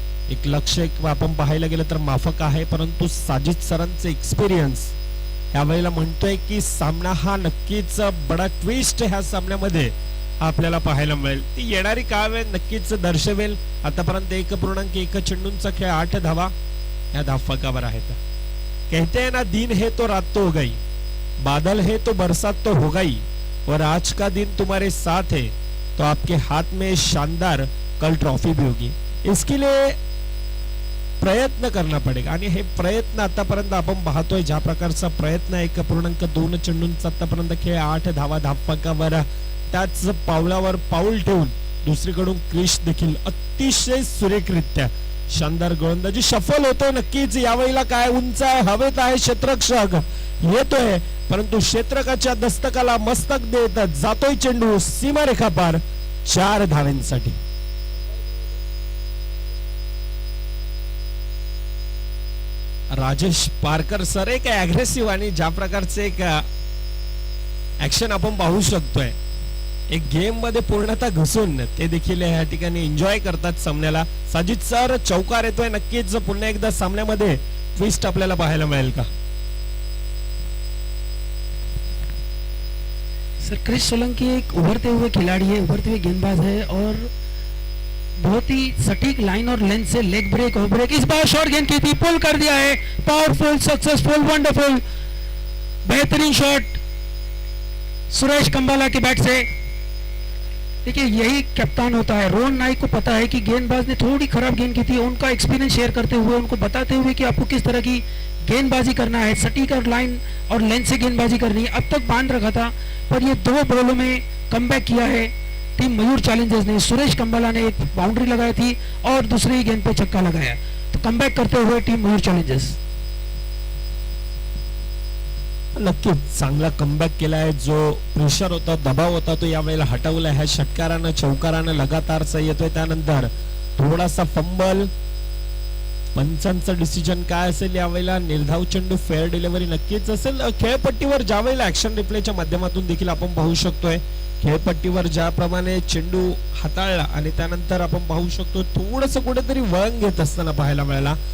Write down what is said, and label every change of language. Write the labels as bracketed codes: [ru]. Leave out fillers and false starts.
[mr] एक लक्ष आपण पाहायला गेलं तर माफक आहे, परंतु साजिद सरांचे एक्सपिरियन्स यावेळेला म्हणतोय की सामना हा नक्कीच बडा ट्विस्ट ह्या सामन्यामध्ये आपल्याला पाहायला मिळेल. ती येणारी काळ नक्कीच दर्शवेल. आतापर्यंत 1.1 चेंडूंचा खेळ 8 धावा या धावफलकावर आहेत. [hi] कहते हैं ना दिन है तो रात तो हो गई, बादल है तो बरसात तो हो गई, और आज का दिन तुम्हारे साथ है तो आपके हाथ में शानदार कल ट्रॉफी भी होगी. इसके लिए प्रयत्न करना पडेगा [mr] आणि हे प्रयत्न आतापर्यंत आपण पाहतोय ज्या प्रकारचा प्रयत्न 1.2 चेंडूंचा आतापर्यंत खेळ 8 धावा धावफलकावर. त्याच पावलावर पाऊल ठेवून दुसरीकडून क्रिश देखील अतिशय सुरेखरित्या शानदार गोलंदाजी शफल होतोय नक्कीच यावेळेला. काय उंच आहे, हवेत आहे क्षेत्ररक्षक, येतोय परंतु क्षेत्रकाच्या दस्तकाला मस्तक देत जातोय चेंडू सीमारेखा पार 4 धावांसाठी. राजेश पारकर सर एक अग्रेसिव्ह आणि ज्या प्रकारचे एक ऍक्शन आपण पाहू शकतोय, एक गेम मध्ये पूर्णतः घुसून ते देखील या ठिकाणी एन्जॉय करतात सामन्याला. साजिद सर चौकार येतोय, नक्कीच पुन्हा एकदा सामन्यामध्ये ट्विस्ट आपल्याला पाहायला मिळेल का? [hi] सर क्रिस सोलंकी एक उभरते हुए खिलाड़ी है, उभरते हुए गेंदबाज है और बहुत ही सटीक लाइन और लेंथ से लेग ब्रेक और ब्रेक. इस बार शॉर्ट गेंद की थी, पुल कर दिया है. पावरफुल, सक्सेसफुल, वंडरफुल, बेहतरीन शॉट सुरेश कंबाला के बैट से. देखिए यही कप्तान होता है. रोहन नाइक को पता है कि गेंदबाज ने थोड़ी खराब गेंद की थी, उनका एक्सपीरियंस शेयर करते हुए, उनको बताते हुए कि आपको किस तरह की गेंदबाजी करना है, सटीक और लाइन और लेंथ से गेंदबाजी करनी है. अब तक बांध रखा था पर ये 2 बॉलों में कमबैक किया है टीम मयूर चैलेंजर्स ने. सुरेश कंबाला ने एक बाउंड्री लगाई थी और दूसरी गेंद पे छक्का लगाया, तो कमबैक करते हुए टीम मयूर चैलेंजर्स. [mr] नक्कीच चांगला कमबॅक केलाय. जो प्रेशर होता, दबाव होता, तो यावेळेला हटवला. ह्या षटकारानं चौकारानं लगातारचा येतोय. त्यानंतर थोडासा फंबल, पंचांचं डिसिजन काय असेल यावेळेला? निर्धाव चेंडू, फेअर डिलिव्हरी नक्कीच असेल. खेळपट्टीवर ज्या वेळेला ऍक्शन रिप्लेच्या माध्यमातून देखील आपण पाहू शकतोय, खेळपट्टीवर ज्याप्रमाणे चेंडू हाताळला आणि त्यानंतर आपण पाहू शकतो थोडंसं कुठेतरी वळण घेत असताना पाहायला मिळाला.